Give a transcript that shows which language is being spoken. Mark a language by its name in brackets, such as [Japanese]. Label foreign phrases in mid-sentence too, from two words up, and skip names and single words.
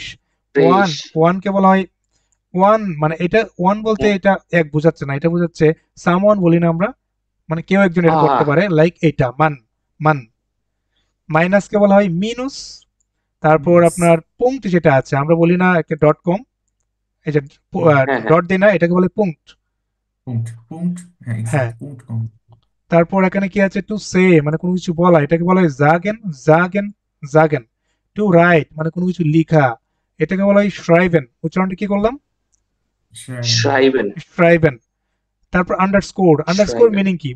[Bangla] ওয়ান, ওয়ানকে বলা হয় ওয়ান, মানে এটা ওয়ান বলতে এটা এক বোঝাচ্ছে না, এটা বোঝাচ্ছে সামওয়ান বলি না আমরা, মানে কেউ একজন এটা করতে পারে, লাইক এটা মান, মান। মাইনাসকে বলা হয় মিনুস। তারপর [German] Minus. [Bangla] আপনার পুংক্ট যেটা আছে আমরা বলি না একটা [English] dot com, [Bangla] এই যে হ্যাঁ। ডট দিই না, এটাকে বলে পুংক্ট। [German] Punkt, Punkt, ja, [Bangla] হ্যাঁ। [German] exakt, Punkt, komm. [Bangla] তারপর এখানে কি আছে, [English] to say [Bangla] মানে কোনো কিছু বলা, এটাকে বলা হয় [German] sagen, sagen, sagen. [English] to write [Bangla] মানে কোনো কিছু লেখা, এটাকে বলা হয় শ্রাইবেন। উচ্চারণটা কি করলাম? [German] Schreiben. Schreiben. [Bangla] শ্রাইবেন। তারপর আন্ডারস্কোর, আন্ডারস্কোর [German] Schreiben. [Bangla] মিনিং কি?